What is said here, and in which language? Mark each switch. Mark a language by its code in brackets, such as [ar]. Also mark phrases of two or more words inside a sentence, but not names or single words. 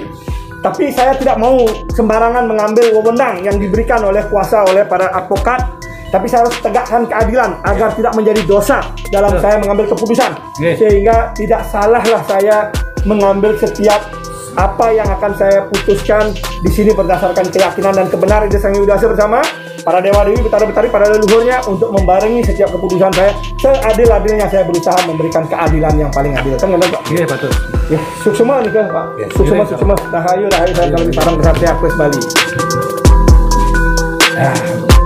[id] Tapi saya tidak mau sembarangan mengambil wewenang yang diberikan oleh kuasa oleh para advokat. Tapi saya harus tegakkan keadilan agar tidak menjadi dosa dalam saya mengambil keputusan. Sehingga tidak salahlah saya mengambil setiap apa yang akan saya putuskan di sini berdasarkan keyakinan dan kebenaran Ida Sang Hyang Widi bersama para dewa dewi, betara-betari, para leluhurnya untuk membarengi setiap keputusan saya. Seadil-adilnya saya berusaha memberikan keadilan yang paling adil. Kan Pak? Iya, betul. Ya, suksema nih Pak. Suksema, rahayu saya kalau di Sarang Kesatria Kris Bali.